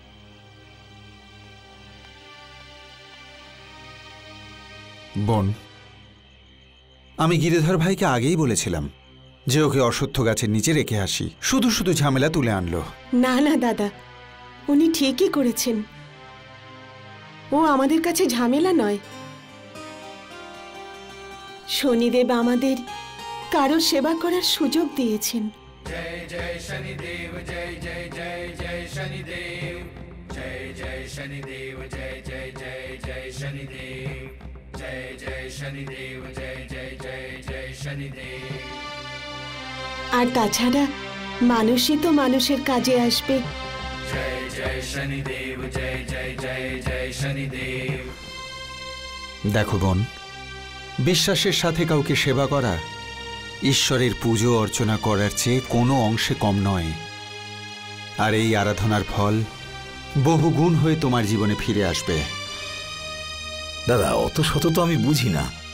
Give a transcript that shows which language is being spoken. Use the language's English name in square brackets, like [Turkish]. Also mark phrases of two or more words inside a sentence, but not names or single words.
[Bangla] বোন, আমি গিরিধর ভাইকে আগেই বলেছিলাম যে ওকে অশ্বত্থ গাছের নিচে রেখে আসি, শুধু শুধু ঝামেলা তুলে আনলো। না না দাদা, উনি ঠিকই করেছেন। ও আমাদের কাছে ঝামেলা নয়। শনিদেব আমাদের কারোর সেবা করার সুযোগ দিয়েছেন। [Hindi] जय जय शनिदेव जय जय जय जय शनिदेव जय जय शनिदेव जय जय जय जय शनिदेव जय जय शनिदेव जय जय जय जय शनिदेव। [Bangla] আর তাছাড়া মানুষই তো মানুষের কাজে আসবে। [Hindi] जय जय शनिदेव जय जय जय जय शनिदेव। [Bangla] দেখো বোন, বিশ্বাসের সাথে কাউকে সেবা করা ঈশ্বরের পুজো অর্চনা করার চেয়ে কোনো অংশে কম নয়। আর এই আরাধনার ফল বহু গুণ হয়ে তোমার জীবনে ফিরে আসবে। দাদা, অত শত তো আমি বুঝি না।